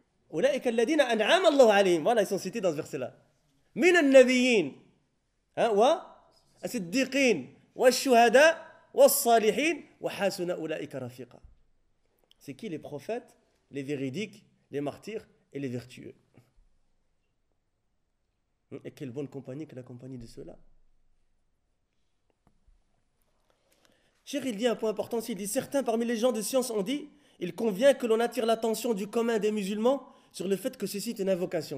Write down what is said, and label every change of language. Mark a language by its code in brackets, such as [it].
[fr] Ou [ar] l'aïka ladina an'ama allahu alayhi. [fr] Voilà, ils sont cités dans ce verset-là. [ar] Minan nabiyyin. [fr] Hein, ou [ar] الصديقين والشهداء والصالحين وحسن أولئك رفيقا. [fr] C'est qui les prophètes, les véridiques, les martyrs et les vertueux. Et quelle bonne compagnie que la compagnie de ceux-là. Cher, il dit un point important aussi. Il dit, certains parmi les gens de science ont dit, il convient que l'on attire l'attention du commun des musulmans sur le fait que ceci est une invocation.